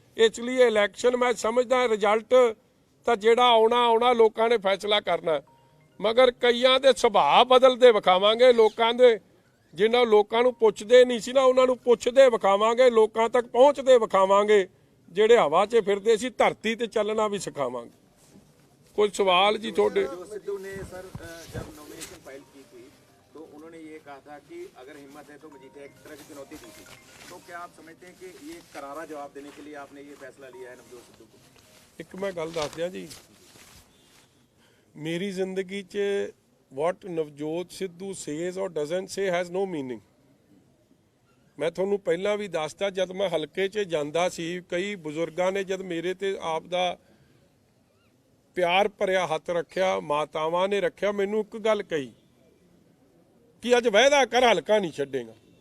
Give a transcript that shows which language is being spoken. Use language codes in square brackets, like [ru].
[pa] ਇਸ ਲਈ ਇਲੈਕਸ਼ਨ ਮੈਂ ਸਮਝਦਾ ਰਿਜ਼ਲਟ ਤਾਂ ਜਿਹੜਾ ਆਉਣਾ ਲੋਕਾਂ ਨੇ ਫੈਸਲਾ ਕਰਨਾ, ਮਗਰ ਕਈਆਂ ਦੇ ਸੁਭਾਅ ਬਦਲਦੇ ਵਿਖਾਵਾਂਗੇ, ਲੋਕਾਂ ਦੇ ਜਿਨ੍ਹਾਂ ਲੋਕਾਂ ਨੂੰ ਪੁੱਛਦੇ ਨਹੀਂ ਸੀ ਨਾ ਉਹਨਾਂ ਨੂੰ ਪੁੱਛਦੇ ਵਿਖਾਵਾਂਗੇ, ਲੋਕਾਂ ਤੱਕ ਪਹੁੰਚਦੇ ਵਿਖਾਵਾਂਗੇ, ਜਿਹੜੇ ਹਵਾ 'ਚ ਫਿਰਦੇ ਸੀ ਧਰਤੀ ਤੇ ਚੱਲਣਾ ਵੀ ਸਿਖਾਵਾਂਗੇ। ਕੋਈ ਸਵਾਲ ਜੀ ਤੁਹਾਡੇ? [hi] सिद्धू ने सर जब नॉमिनेशन फाइल की थी तो उन्होंने ये कहा था कि अगर हिम्मत है तो मजीठिया एक तरह की चुनौती दी थी, तो क्या आप समझते हैं कि ये करारा जवाब देने के लिए आपने ये फैसला लिया है नवजोत सिद्धू को? [pa] ਇੱਕ ਮੈਂ ਗੱਲ ਦੱਸ ਦਿਆਂ ਜੀ, ਮੇਰੀ ਜ਼ਿੰਦਗੀ 'ਚ [en] what Navjot Sidhu says or doesn't say has no meaning। [pa] ਮੈਂ ਤੁਹਾਨੂੰ ਪਹਿਲਾਂ ਵੀ ਦੱਸਦਾ, ਜਦ ਮੈਂ ਹਲਕੇ 'ਚ ਜਾਂਦਾ ਸੀ ਕਈ ਬਜ਼ੁਰਗਾਂ ਨੇ ਜਦ ਮੇਰੇ ਤੇ ਆਪ ਦਾ ਪਿਆਰ ਭਰਿਆ ਹੱਥ ਰੱਖਿਆ, ਮਾਤਾਵਾਂ ਨੇ ਰੱਖਿਆ, ਮੈਨੂੰ ਇੱਕ ਗੱਲ ਕਹੀ ਕਿ ਅੱਜ ਵਾਅਦਾ ਕਰ ਹਲਕਾ ਨਹੀਂ ਛੱਡੇਗਾ।